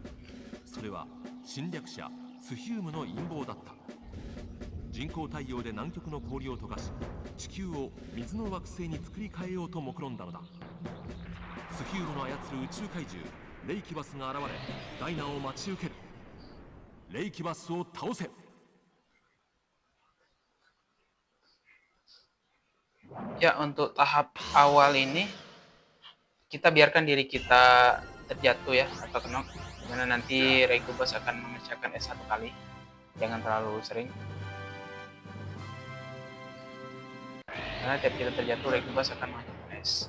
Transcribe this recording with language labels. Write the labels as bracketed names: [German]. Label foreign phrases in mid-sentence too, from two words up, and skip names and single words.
[Japanese] それは侵略者スヒュームの陰謀だった。人工太陽で南極の氷を溶かし、地球を水の惑星に作り変えようと目論んだのだ。スヒュームの操る宇宙怪獣レイキバスが現れ、ダイナを待ち受ける。レイキバスを倒せ。 [Indonesian] Ya, untuk tahap awal ini kita biarkan diri kita terjatuh ya atau knock, dimana nanti Ray Kubas akan memecahkan es 1 kali. Jangan terlalu sering, karena tiap kita terjatuh Ray Kubas akan menghancurkan es.